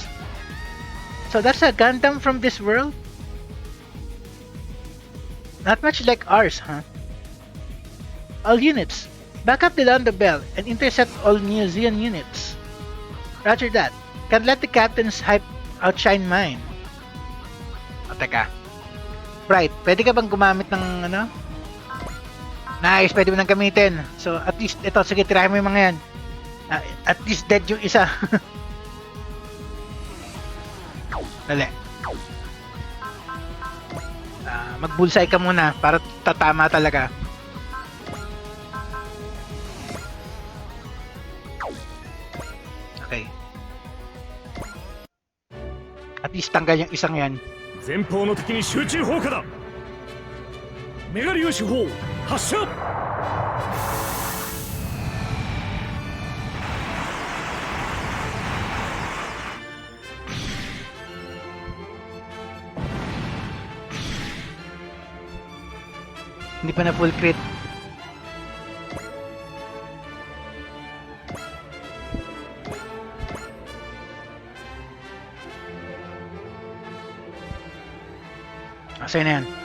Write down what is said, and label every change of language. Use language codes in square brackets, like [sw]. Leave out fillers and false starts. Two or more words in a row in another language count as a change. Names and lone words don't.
[en] So that's a Gundam from this world? Not much like ours, huh? All units, back up the Lando Bell and intercept all New Zeon units. Roger that. Can't let the captain's hype outshine mine. [tl] O teka. Bright, pwede ka bang gumamit ng ano? Nice, pwede mo nang gamitin. [en] So at least, [tl] ito, sige, tirahin mo yung mga yan. [en] At least dead [tl] yung isa. Dali. Mag-bullseye ka muna para tatama talaga. Okay. [en] At least [tl] tanggal yung isang yan. [ja] 前方の敵に集中砲火だ。メガリオ手法発射。 [tl] Hindi pa na [en] full crit. [tl] Masaya na yan.